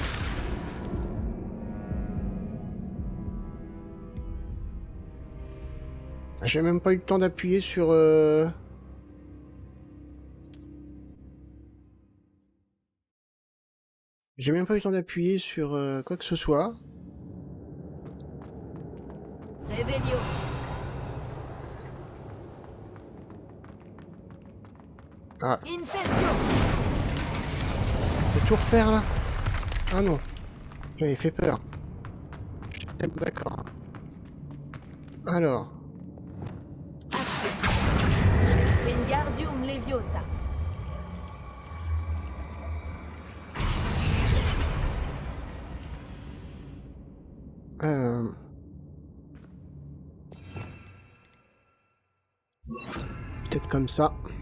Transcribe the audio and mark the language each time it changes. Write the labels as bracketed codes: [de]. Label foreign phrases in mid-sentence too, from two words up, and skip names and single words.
[fr] J'ai même pas eu le temps d'appuyer sur... J'ai même pas eu le temps d'appuyer sur quoi que ce soit. Revelio. Ah, Incendio. c'est tout refaire là? Ah non. J'avais fait peur. Je suis tellement d'accord. Alors. Wingardium Leviosa. Peut-être comme ça.